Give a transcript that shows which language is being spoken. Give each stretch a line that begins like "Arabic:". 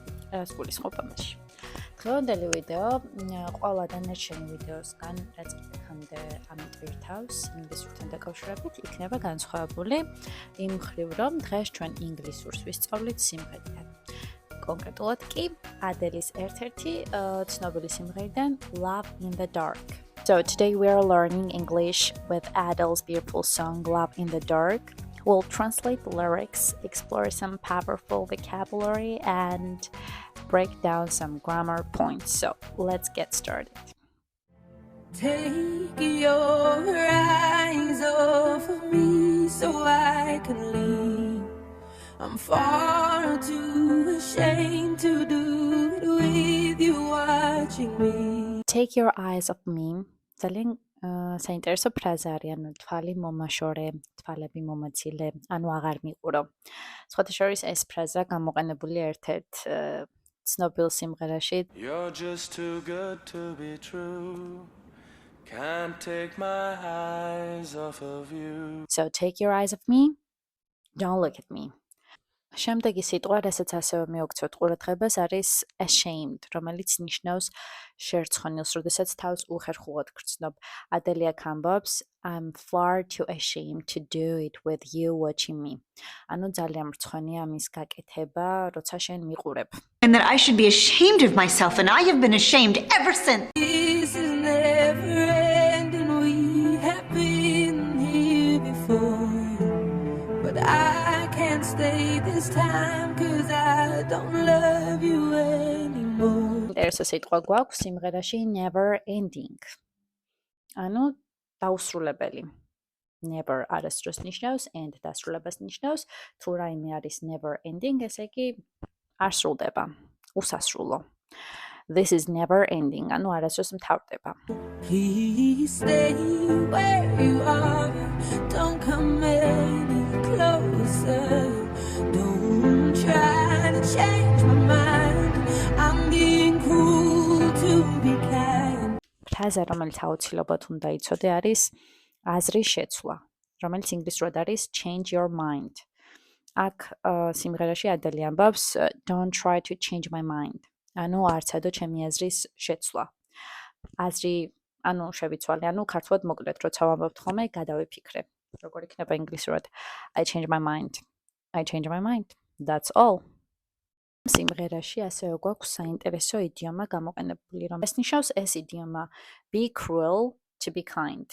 Georgian: რაც გულისხმობ ამაში. დღევანდელი ვიდეო ყველა დანარჩენი ვიდეოსგან, რაც იქამდე ამიტვირთავს ინგლისურთან დაკავშირებით, იქნება განსხვავებული იმ მხრივ, რომ დღეს ჩვენ ინგლისურს ვისწავლით სიმღერიდან. კონკრეტულად კი ადელის ერთ-ერთი ცნობილი სიმღერიდან Love in the Dark.
English: So today we are learning English with Adele's beautiful song Love in the Dark. We'll translate the lyrics, explore some powerful vocabulary, and break down some grammar points. So let's get started. Take your eyes off of me so I can leave. I'm far too ashamed to do it with you watching me. Take your eyes off me.
Georgian: Ძალიან საინტერესო ფრაზა არის, ანუ თვალი მომაშორე, თვალები მომაცილე, ანუ აღარ მიყურო. სხვათა შორის ეს ფრაზა გამოყენებული ერთ-ერთ ცნობილ სიმღერაში
English: You're just too good to be true. Can't take my eyes off of you. So take your eyes off me. Don't look at me.
Georgian: შემდეგი სიტყვა, რასაც ასევე მიოგცევთ ყურადღებას, არის ashamed, რომელიც ნიშნავს შერცხონილს, როდესაც თავს უხერხულად გრძნობ. ადელი აქ ამბობს,
English: I'm far too ashamed to do it with you watching me.
Georgian: ანუ ძალიან მრცხვენია ამის გაკეთება, როცა შენ მიყურებ.
English: And that I should be ashamed of myself, and I have been ashamed ever since. This is never ending. We have been here before, but I can't stay this time cause I don't love you anymore.
Georgian: ერთ სიტყვა გვაქვს სიმღერაში never ending. ანუ დაუსრულებელი. Never არასდროს ნიშნავს and დასრულებას ნიშნავს. თუ რაიმე არის never ending, ესე იგი არ სრულდება, უსასრულო.
English: This is never ending,
Georgian: ანუ არასდროს მთავრდება.
English: Please stay where you are. Don't come any closer. Don't try to change my mind. I'm being cruel to be kind.
Georgian: ფრაზა, რომელიც აუცილებლად უნდა იცოდე, არის აზრის შეცვლა, რომელიც ინგლისურად არის
English: change your mind.
Georgian: აქ სიმღერაში ადელი ამბობს
English: don't try to change my mind.
Georgian: ანუ არ ცადო ჩემი აზრის შეცვლა. აზრი, ანუ შევიცვალე, ანუ ქართულად მოკლედ, როცა ვამბობთ ხოლმე, გადავიფიქრე. როგორ იქნება ინგლისურად?
English: I change my mind. I change my mind. That's all.
Georgian: სიმღერაში ასევე გვაქვს საინტერესო იდიომა გამოყენებული, რომ ეს ნიშნავს ეს იდიომა
English: be cruel to be kind.